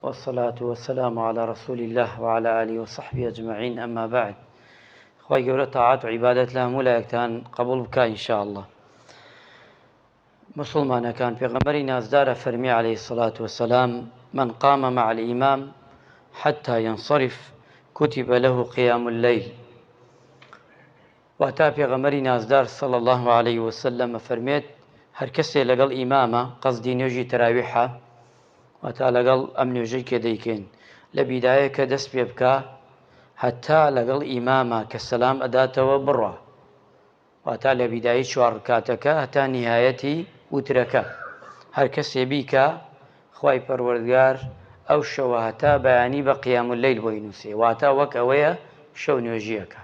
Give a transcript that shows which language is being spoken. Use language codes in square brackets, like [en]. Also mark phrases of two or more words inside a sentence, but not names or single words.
[ar] والصلاة والسلام على رسول الله وعلى آله وصحبه أجمعين. أما بعد، [ckb] خواهی گەورە طاعات و عیبادەت لە هەموو لایەکتان قبول بکە [ar] إنشاء الله. [ckb] مسلمانەکان، پێغەمبەری نازدارە فەرمی [ar] عليه الصلاة والسلام: من قام مع الإمام حتى ينصرف كتب له قيام الليل. [ckb] واتا پێغەمبەری نازدار [ar] صلى الله عليه وسلم [ckb] فەرمێت هەر کەسێ لەگەڵ ئیمامە قەزدی نوێژی تەراویحە، واتا لەگەڵ ئەم نوێژەی کە دەیکەین لە بیدایە کە دەست پێ بکە هەتا لەگەڵ ئیمامە کە سەلام ئەداتەوە بڕە، واتا لە بیدایی 4 ڕکاتەکە هەتا نیهایەتی وترەکە هەر کەسێ بیکە خوای پەروەردگار ئەو شەوە هەتا بەیانی بە [ar] قیام اللەیل [ckb] بۆی نووسێ، واتا وەک ئەوەیە شەو نوێژیەکە.